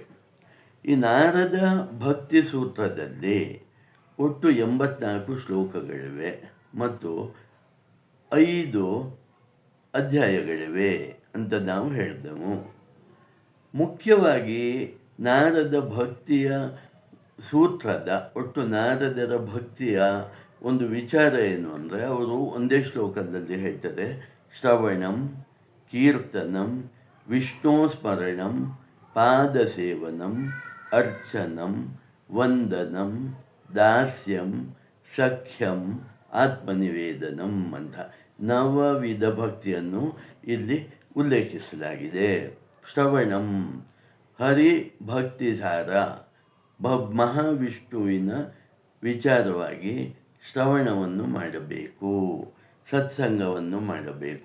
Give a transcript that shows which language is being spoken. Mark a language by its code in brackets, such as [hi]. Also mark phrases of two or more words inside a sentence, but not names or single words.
[kn] ಈ ನಾರದ ಭಕ್ತಿ ಸೂತ್ರದಲ್ಲಿ ಒಟ್ಟು 84 ಶ್ಲೋಕಗಳಿವೆ ಮತ್ತು 5 ಅಧ್ಯಾಯಗಳಿವೆ ಅಂತ ನಾವು ಹೇಳಿದೆವು. ಮುಖ್ಯವಾಗಿ ನಾರದ ಭಕ್ತಿಯ ಸೂತ್ರದ ನಾರದರ ಭಕ್ತಿಯ ಒಂದು ವಿಚಾರ ಏನು ಅಂದರೆ, ಅವರು ಒಂದೇ ಶ್ಲೋಕದಲ್ಲಿ ಹೇಳ್ತಾರೆ, [sa] ಶ್ರವಣಂ, ಕೀರ್ತನಂ, ವಿಷ್ಣು ಸ್ಮರಣಂ, ಪಾದಸೇವನಂ, ಅರ್ಚನಂ, ವಂದನಂ, ದಾಸ್ಯಂ, ಸಖ್ಯಂ, [kn] ಆತ್ಮನಿವೇದನಂ ಅಂತ 9 ವಿಧ ಭಕ್ತಿಯನ್ನು ಇಲ್ಲಿ ಉಲ್ಲೇಖಿಸಲಾಗಿದೆ. ಶ್ರವಣಂ, ಹರಿ ಭಕ್ತಿಧಾರ, ಮಹಾವಿಷ್ಣುವಿನ ವಿಚಾರವಾಗಿ ಶ್ರವಣವನ್ನು ಮಾಡಬೇಕು, ಸತ್ಸಂಗವನ್ನು ಮಾಡಬೇಕು.